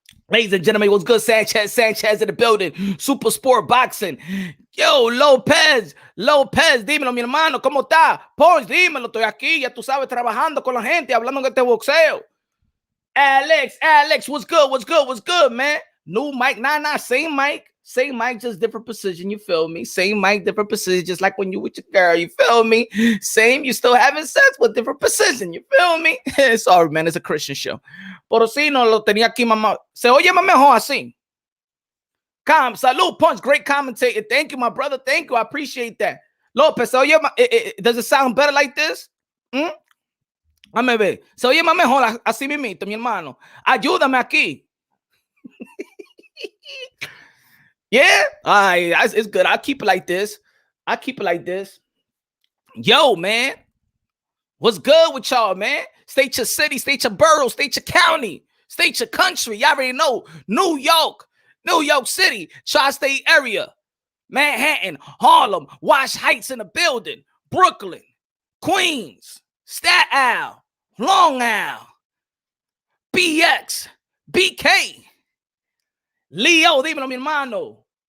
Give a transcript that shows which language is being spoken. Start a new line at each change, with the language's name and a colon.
English: Ladies and gentlemen, what's good? Sanchez in the building. Super Sport Boxing.
Spanish: Yo, Lopez, dímelo, mi hermano, ¿cómo está? Ponch, dímelo, estoy aquí, ya tú sabes, trabajando con la gente, hablando de este boxeo.
English: Alex, what's good, man? New mic, nah, same mic, just different precision, you feel me? Same mic, different precision, just like when you with your girl, you feel me? Same, you still having sex with different precision, you feel me? Sorry, man, it's a Christian show.
Spanish: Pero si no lo tenía aquí, mamá. Se oye más mejor así. Salud, Punch,
English: great commentator. Thank you, my brother, thank you, I appreciate that. Lopez,
Spanish: se oye,
English: does it sound better like this?
Spanish: Dame ver. Se oye más mejor así mismito, mi hermano. Ayúdame aquí.
English: Yeah, all right, it's good. I'll keep it like this. Yo, man, what's good with y'all, man? State your city, state your borough, state your county, state your country. Y'all already know. New York City, tri-state area, Manhattan, Harlem, Wash Heights in the building, Brooklyn, Queens, Staten Island, Long Island, BX, BK, Leo,
Spanish: dímelo, mi hermano.